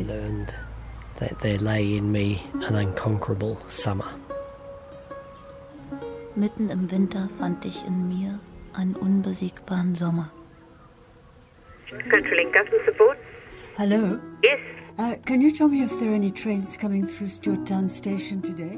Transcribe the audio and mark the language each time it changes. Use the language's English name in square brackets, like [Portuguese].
[English] I learned that there lay in me an unconquerable summer. [German] Mitten im Winter fand ich in mir einen unbesiegbaren Sommer. [English] CenturyLink Government Support. Hello. Yes. Can you tell me if there are any trains coming through Stuart Town Station today?